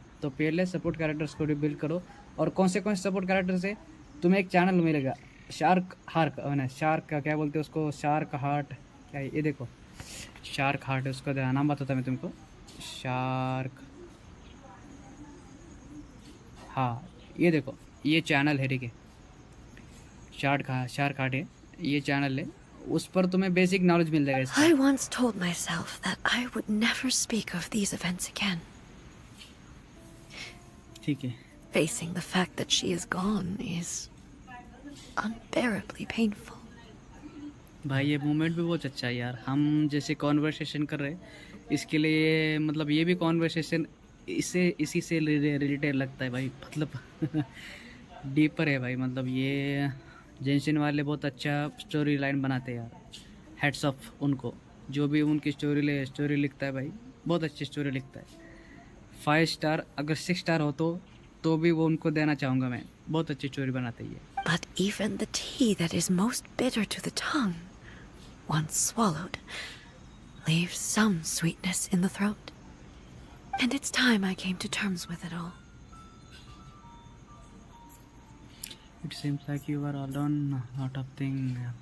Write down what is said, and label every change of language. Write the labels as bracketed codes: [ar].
[hi] तो पहले support characters को बिल्ड करो। और कौन से सपोर्ट कैरेक्टर्स है, तुम्हें एक चैनल मिलेगा शार्क का क्या बोलते हैं उसको, शार्क हार्ट क्या है, ये देखो शार्क हार्ट है उसका नाम बताता मैं तुमको, शार्क, हाँ ये देखो ये चैनल है, ठीक है। शार्क हार्ट है ये चैनल है, उस पर तुम्हें बेसिक नॉलेज मिल जाएगा। [en] I once told myself that I would never speak of these events again. [hi] ठीक है। [en] Facing the fact that she is gone is unbearably painful. [hi] भाई ये मोमेंट भी बहुत अच्छा है यार। हम जैसे कॉन्वर्सेशन कर रहे हैं, इसके लिए मतलब ये भी कॉन्वर्सेशन इसी से रिलेटेड लगता है भाई, मतलब डीपर है भाई। मतलब ये जेंशिन वाले बहुत अच्छा स्टोरी लाइन बनाते हैं यार, [en] heads off [hi] उनको, जो भी उनकी स्टोरी लिखता है भाई, बहुत अच्छी स्टोरी लिखता है। 5 स्टार अगर 6 स्टार हो तो भी वो उनको देना चाहूँगा मैं, बहुत अच्छी स्टोरी बनाते हैं ये। [en] But even the tea that is most bitter to the tongue, once swallowed, leaves some sweetness in the throat. And it's time I came to terms with it all. It seems like you are alone, lot of things.